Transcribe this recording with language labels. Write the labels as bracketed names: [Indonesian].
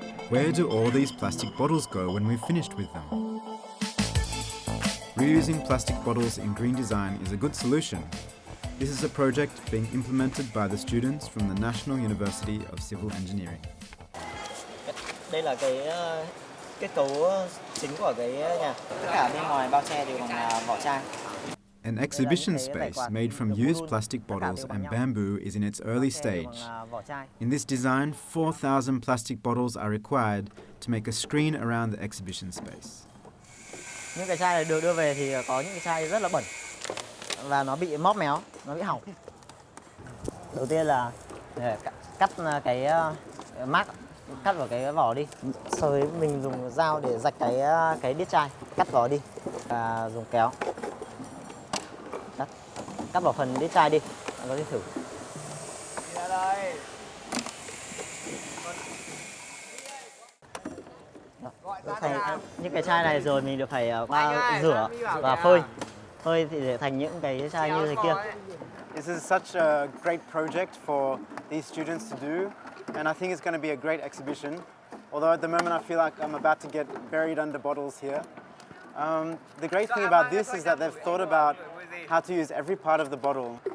[English] Where do all these plastic bottles go when we've finished with them? Reusing plastic bottles in green design is a good solution. This is a project being implemented by the students from the National University of Civil Engineering. [Vietnamese] Đây là cái kết cấu chính của cái nhà. Tất cả bên ngoài bao che đều bằng vỏ chai. [English] An exhibition space made from used plastic bottles and bamboo is in its early stage. In this design, 4,000 plastic bottles are required to make a screen around the exhibition space. [Vietnamese] Những cái chai này được đưa về thì có những cái chai rất là bẩn và nó bị móp méo, nó bị hỏng. Đầu tiên là để cắt cái mác, cắt vào cái vỏ đi, Sau đấy mình dùng dao để rạch cái đít chai, cắt vỏ đi và dùng kéo cắt vào phần đít chai đi. Bạn có thể thử. Những cái chai này rồi mình được phải rửa và phơi thì để thành những cái chai như thế kia. [English] This is such a great project for these students to do, and I think it's going to be a great exhibition. Although at the moment I feel like I'm about to get buried under bottles here. The great thing about this is that they've thought about how to use every part of the bottle.